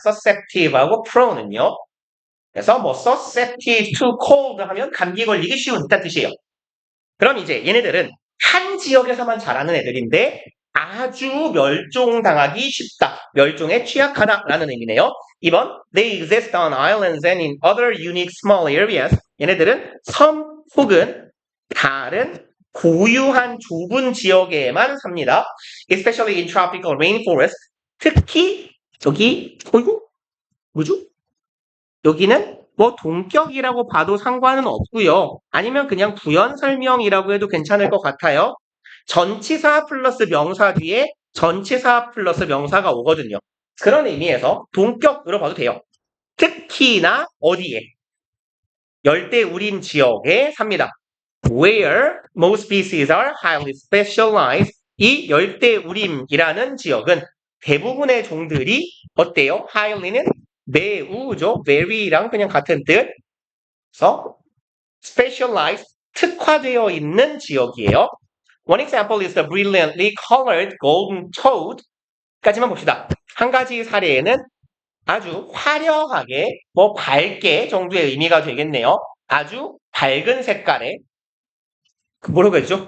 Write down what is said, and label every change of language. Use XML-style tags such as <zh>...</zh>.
<ko>susceptive하고 prone은요. 그래서 뭐</ko> <en>susceptible to cold</en> <ko>하면 감기 걸리기 쉬운 이런 뜻이에요. 그럼 이제 얘네들은 한 지역에서만 자라는 애들인데 아주 멸종당하기 쉽다. 멸종에 취약하다라는 의미네요.</ko> <en>2번 They exist on islands and in other unique small areas.</en> <ko>얘네들은 섬 혹은 다른 고유한 좁은 지역에만 삽니다.</ko> <en>Especially in tropical rainforest.</en> <ko>특히 여기 뭐죠? 여기는 뭐 동격이라고 봐도 상관은 없고요. 아니면 그냥 부연 설명이라고 해도 괜찮을 것 같아요. 전치사 플러스 명사 뒤에 전치사 플러스 명사가 오거든요. 그런 의미에서 동격으로 봐도 돼요. 특히나 어디에? 열대우림 지역에 삽니다.</ko> <en>Where most species are highly specialized.</en> <ko>이 열대우림이라는 지역은 대부분의 종들이 어때요? highly는 매우죠. very랑 그냥 같은 뜻. 그래서 specialized, 특화되어 있는 지역이에요.</ko> <en>One example is the brilliantly colored golden toad.</en> <ko>까지만 봅시다. 한 가지 사례에는 아주 화려하게, 뭐 밝게 정도의 의미가 되겠네요. 아주 밝은 색깔의 뭐라고 해야죠?</ko>